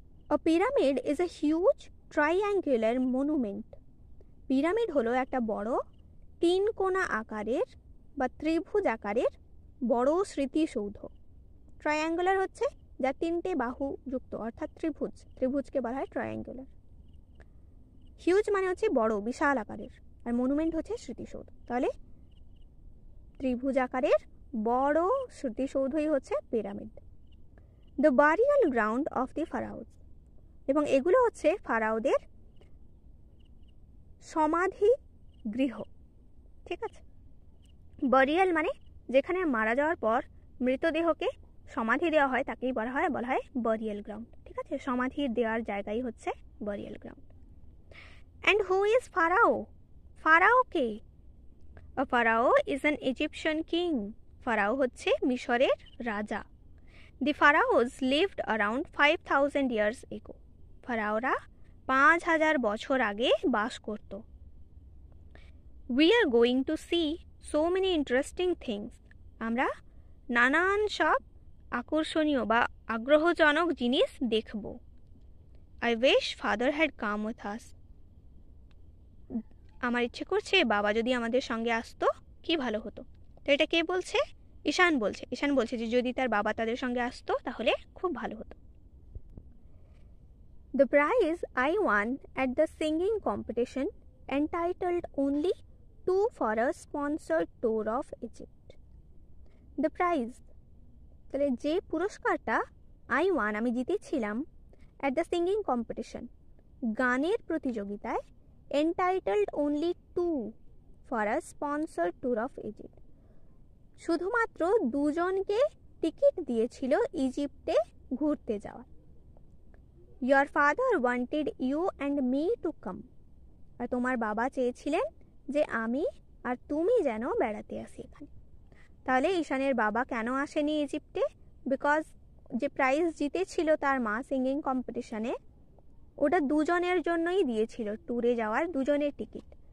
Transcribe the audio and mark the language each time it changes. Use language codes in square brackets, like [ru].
[en] A pyramid is a huge triangular monument. [bn] Pyramid হলো একটা বড় 3 কোণা আকারের বা ত্রিভুজ আকারের বড় স্মৃতিসৌধ। ট্রায়াঙ্গুলার হচ্ছে যা 3টে বাহু যুক্ত, অর্থাৎ ত্রিভুজ। ত্রিভুজকে বলা হয় ট্রায়াঙ্গুলার। হিউজ মানে হচ্ছে বড়, বিশাল আকারের, আর মনুমেন্ট হচ্ছে স্মৃতিসৌধ। তাহলে ত্রিভুজ আকারের বড় স্মৃতিসৌধই হচ্ছে pyramid. [en] the burial ground of the pharaohs, [bn] এবং এগুলো হচ্ছে ফারাওদের সমাধি গৃহ, ঠিক আছে? বারিয়াল মানে যেখানে মারা যাওয়ার পর মৃতদেহকে সমাধি দেওয়া হয় তাকেই বলা হয় বারিয়াল গ্রাউন্ড, ঠিক আছে? সমাধি দেওয়ার জায়গাই হচ্ছে burial ground. [en] And who is pharaoh? [bn] Pharaoh K? [en] A pharaoh is an Egyptian king. [bn] Pharaoh হচ্ছে মিশরের রাজা। [en] The pharaohs lived around 5000 years ago. [bn] ফারাওরা 5000 বছর আগে বাস করত। [en] We are going to see so many interesting things. [bn] আমরা নানান সব আকর্ষণীয় বা আগ্রহজনক জিনিস দেখব। [en] I wish father had come with us. [bn] আমার ইচ্ছে করছে বাবা যদি আমাদের সঙ্গে আসতো, কি ভালো হতো। তো এটা কে বলছে? ঈশান বলছে। ঈশান বলছে যে যদি তার বাবা তাদের সঙ্গে আসতো তাহলে খুব ভালো হতো। [en] The prize I won at the singing competition entitled only to for a sponsored tour of Egypt. The prize, [bn] তাহলে যে পুরস্কারটা [en] I won, [bn] আমি জিতেছিলাম, [en] at the singing competition, [bn] গানের প্রতিযোগিতায়, [en] entitled only to for a sponsored tour of Egypt, [bn] শুধুমাত্র দুজনকে ticket দিয়েছিল ইজিপ্টে ঘুরতে যাওয়ার। [en] Your father wanted you and me to come. [bn] আর তোমার বাবা চেয়েছিলেন যে আমি আর তুমি যেন বেড়াতে আসি এখানে। তাহলে ঈশানের বাবা কেন আসেনি ইজিপ্টে? বিকজ যে প্রাইজ জিতেছিল তার মা সিঙ্গিং কম্পিটিশনে, ওটা দুজনের জন্যই দিয়েছিল, ট্যুরে যাওয়ার দুজনের টিকিট।